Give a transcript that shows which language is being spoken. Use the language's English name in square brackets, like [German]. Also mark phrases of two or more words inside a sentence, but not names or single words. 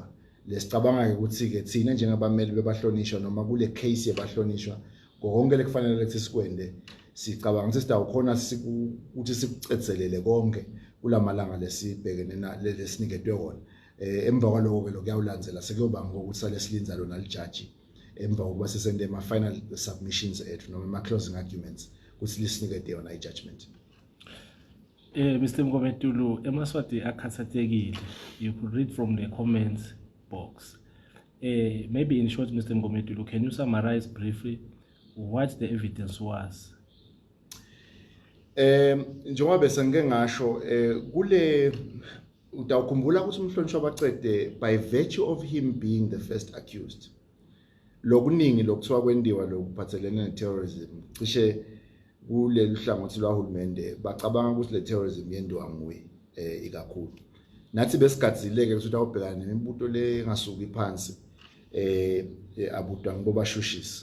[Swati] Lesicabanga ukuthi ke thina njengabameli bebahlonishwa noma kule case yebahlonishwa konke lekufanele lethi sikwende sicabanga ukuthi sitawukhona ukuthi sikucedzelele konke kulamalanga lesibhekene lesiniketwe wona. Emva kwaloko ke lokuyawulandzela sekuyoba ngokuthi sale silinza lona lijaji emva kokuba sesende ama [English] final submissions [Swati] ethu noma ama [English] closing arguments [Swati] ukuthi lisinikete yona i-judgment. [English] Mr. [Swati] Mgometulu, emaswati akhathatekile. [English] You could read from the comments box. Maybe in short, Mr. Mgometulu, can you summarize briefly what the evidence was? [Swati] Njengoba bese ngeke ngasho kule utawukhumbula ukuthi umhlonishwa abaqede [English] by virtue of him being the first accused. [Swati] Lokuningi lokuthiwa kwendiwa lokuphathelene ne-terrorism cishe kuleli hlangothi lwahulumende bacabanga ukuthi le terrorism yenziwa nguye ikakhulu. Nathi besigadzileke ukuthi awubhekana nemibuto le ngasuki phansi abudwa ngobashushisi.